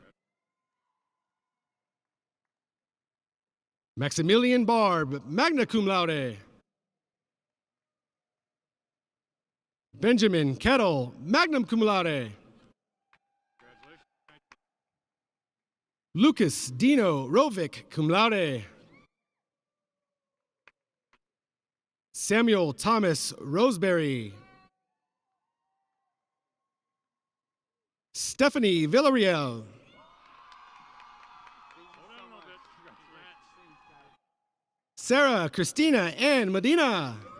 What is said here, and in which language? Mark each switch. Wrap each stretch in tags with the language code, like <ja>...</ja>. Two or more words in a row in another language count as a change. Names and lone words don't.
<en>Maximilian Barb,</en> <la>magna cum laude.</la> <en>Benjamin Kettle,</en> <la>magna cum laude.</la> <en>Lucas Dino Rovic,</en> <la>cum laude.</la> <en>Samuel Thomas Roseberry. Stephanie Villarreal. Sarah Christina Ann Medina.</en>